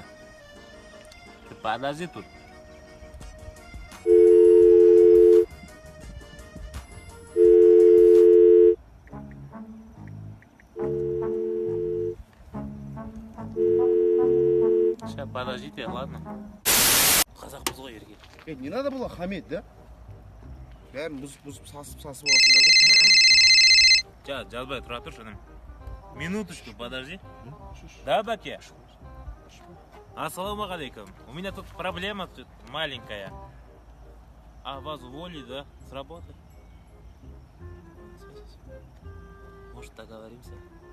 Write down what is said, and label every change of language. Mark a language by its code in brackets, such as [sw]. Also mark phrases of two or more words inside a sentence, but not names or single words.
[ru] Ты подожди тут. Сейчас подождите, ладно? [kk] Қазақпыз ғой ерге. [ru] Не надо было хамить, да? [kk] Бәрін бұзып сасып аласыңдар да? Жазбай тұра тұршы, інім. [ru] Минуточку, подожди. [kk] Да, бәке? Ассалаумағалейкум. [ru] У меня тут проблема тут маленькая. А вас уволили, да? С работы? Может, договоримся?